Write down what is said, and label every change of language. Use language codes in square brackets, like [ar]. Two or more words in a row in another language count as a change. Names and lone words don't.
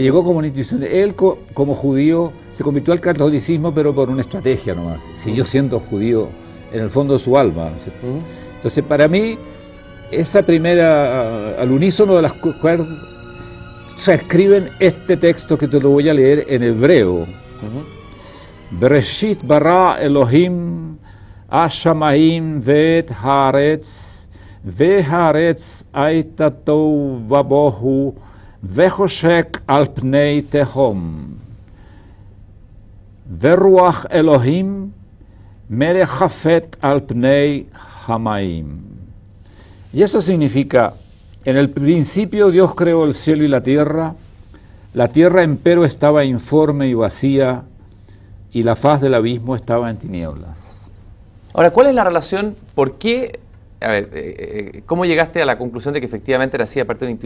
[es] Me llegó como una intuición. Él, como judío, se convirtió al catolicismo, pero por una estrategia nomás. Siguió siendo judío en el fondo de su alma, ¿no es cierto? Entonces, para mí, esa primera, al unísono de las cuerdas, se escriben este texto que te lo voy a leer en hebreo. [he] בראשית ברא אלהים השמיים ואת הארץ, והארץ הייתה תוהו ובוהו, וחושק על פני תהום. ורוח אלוהים מרחפת על פני המים. [es] Y eso significa, en el principio Dios creó el cielo y la tierra empero estaba informe y vacía, y la faz del abismo estaba en tinieblas. Ahora, ¿cuál es la relación? ¿Por qué? A ver, ¿cómo llegaste a la conclusión de que efectivamente era así, aparte de una intuición?